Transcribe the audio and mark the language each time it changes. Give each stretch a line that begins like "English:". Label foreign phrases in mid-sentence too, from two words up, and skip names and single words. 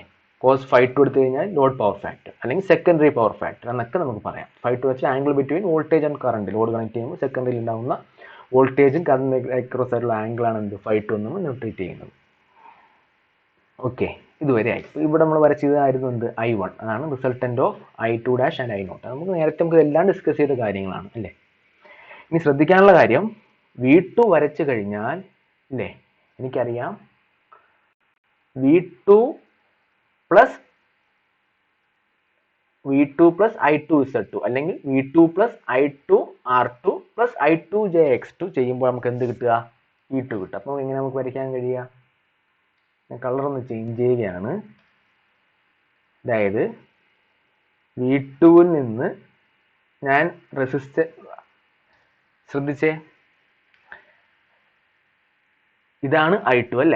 Malayalam: കോസ് ∅2 എടുത്തു കഴിഞ്ഞാൽ
English: load power factor
Malayalam: അല്ലെങ്കിൽ
English: secondary power factor
Malayalam: എന്നൊക്കെ നമുക്ക് പറയാം. ∅2 വെച്ചാൽ
English: angle between voltage and current, load connect
Malayalam: ചെയ്യുമ്പോൾ സെക്കൻഡറിയിൽ ഉണ്ടാകുന്ന വോൾട്ടേജും
English: current across
Malayalam: ആയിട്ടുള്ള ആംഗിൾ ആണ് എന്ത്, ∅2 എന്ന് നമ്മൾ നോട്ടേറ്റ് ചെയ്യുന്നത്. ഓക്കെ, ഇതുവരെ ആയി. ഇവിടെ നമ്മൾ വരച്ചതായിരുന്നു എന്ത്, I1. അതാണ്
English: resultant of I2 dash and I0.
Malayalam: നമുക്ക് നേരത്തെ നമുക്ക് എല്ലാം ഡിസ്കസ് ചെയ്ത കാര്യങ്ങളാണ് അല്ലേ. ഇനി ശ്രദ്ധിക്കാനുള്ള കാര്യം V2 വരച്ചു കഴിഞ്ഞാൽ ഇല്ലേ, എനിക്കറിയാം
English: V2 plus I2Z2
Malayalam: അല്ലെങ്കിൽ
English: V2 plus I2R2 plus I2JX2
Malayalam: ചെയ്യുമ്പോൾ നമുക്ക് എന്ത് കിട്ടുക? E2 കിട്ടും. അപ്പോൾ എങ്ങനെ നമുക്ക് വരയ്ക്കാൻ കഴിയുക? ഞാൻ കളർ ഒന്ന് ചേഞ്ച് ചെയ്യുകയാണ്. അതായത് V2 ൽ നിന്ന് ഞാൻ ശ്രദ്ധിച്ചേ, ഇതാണ് I2 അല്ലേ?